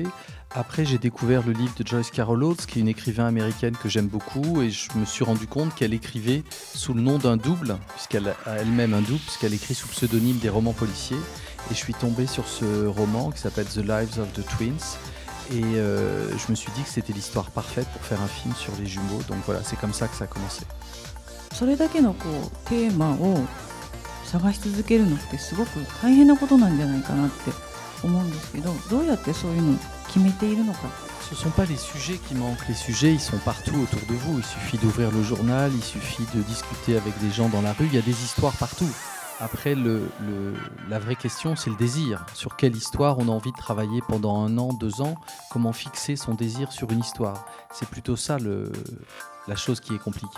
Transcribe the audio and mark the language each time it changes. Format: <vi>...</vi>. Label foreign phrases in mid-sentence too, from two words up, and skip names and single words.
<fr>Après, j'ai découvert le livre de Joyce Carol Oates, qui est une écrivain américaine que j'aime beaucoup, et je me suis rendu compte qu'elle écrivait sous le nom d'un double, puisqu'elle a elle-même un double, puisqu'elle écrit sous pseudonyme des romans policiers. Et je suis tombé sur ce roman qui s'appelle The Lives of the Twins. Et je me suis dit que c'était l'histoire parfaite pour faire un film sur les jumeaux. Donc voilà, c'est comme ça que ça a commencé.</fr> <ja>それだけのテーマを探し続けるのってすごく大変なことなんじゃないかなって思うんですけど、どうやってそういうのを決めているのか。</ja> <fr>Ce ne sont pas les sujets qui manquent, les sujets ils sont partout autour de vous. Il suffit d'ouvrir le journal, il suffit de discuter avec des gens dans la rue, il y a des histoires partout. Après, la vraie question, c'est le désir. Sur quelle histoire on a envie de travailler pendant 1 an, 2 ans? Comment fixer son désir sur une histoire? C'est plutôt ça la chose qui est compliquée.</fr>